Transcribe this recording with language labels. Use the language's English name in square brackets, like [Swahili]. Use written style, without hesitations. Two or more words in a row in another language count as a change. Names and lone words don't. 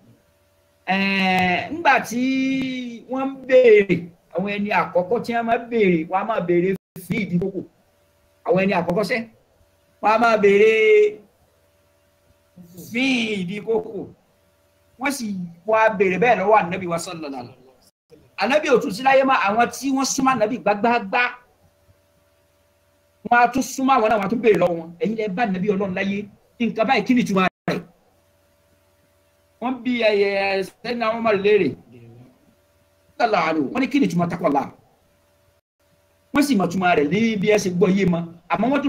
[Yoruba] ńgbà tí wọ́n ń béèrè àwọn ẹni àkọ́kọ́ tí wọ́n máa béèrè wọ́n á máa béèrè fi ìdí kókò àwọn ẹni àkọ́kọ́ sẹ́ wọ́n á máa béèrè fi ìdí kókò wọ́n sì wá béèrè bẹ́ẹ̀ lọ́wọ́ ànábì wa [Arabic] صلى الله عليه وسلم [Yoruba] ànábì ò tún sí láyé mọ́ àwọn tí wọ́n súnmọ́ ànábì gbágbágbá wọ́n á tún súnmọ́ àwọn náà wọ́n á tún béèrè lọ́wọ́ wọn ẹ̀yin lẹ bá ànábì Ọlọ́run láyé nǹkan báyìí kí ni ìtumọ̀ rẹ̀ wọ́n bí sẹ́ni àwọn ọmọ rẹ̀ léèrè wọ́n ní kí ni ìtumọ̀ takwallah wọ́n sì mọ̀túmọ̀ rẹ̀ ní bí ẹ ṣe gbọ́ yé mọ́ àmọ́ wọ́n